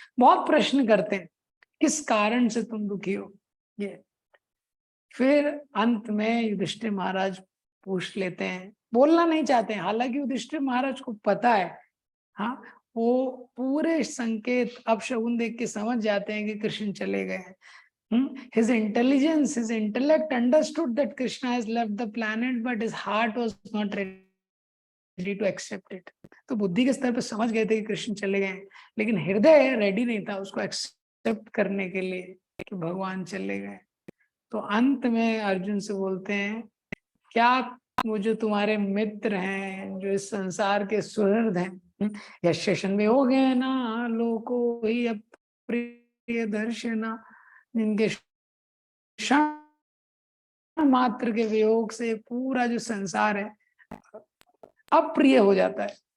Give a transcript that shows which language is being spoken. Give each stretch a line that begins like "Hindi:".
Hindi: बहुत प्रश्न करते हैं, किस कारण से तुम दुखी हो ये। फिर अंत में युधिष्ठिर महाराज पूछ लेते हैं, बोलना नहीं चाहते हैं, हालांकि युधिष्ठिर महाराज को पता है, हाँ, वो पूरे संकेत अपशगुन देख के समझ जाते हैं कि कृष्ण चले गए हैं।
English: His intelligence, his intellect understood that Krishna has left the planet, but his heart was not ready to accept it.
Hindi: तो बुद्धि के स्तर पर समझ गए थे कि कृष्ण चले गए, लेकिन हृदय रेडी नहीं था उसको एक्सेप्ट करने के लिए कि भगवान चले गए। तो अंत में अर्जुन से बोलते हैं, क्या वो जो तुम्हारे मित्र हैं, जो इस संसार के सुहृद हैं, यशेषण में हो गए ना लोको ही अप्रिय दर्शना, जिनके क्षण मात्र के वियोग से पूरा जो संसार है अप्रिय हो जाता है।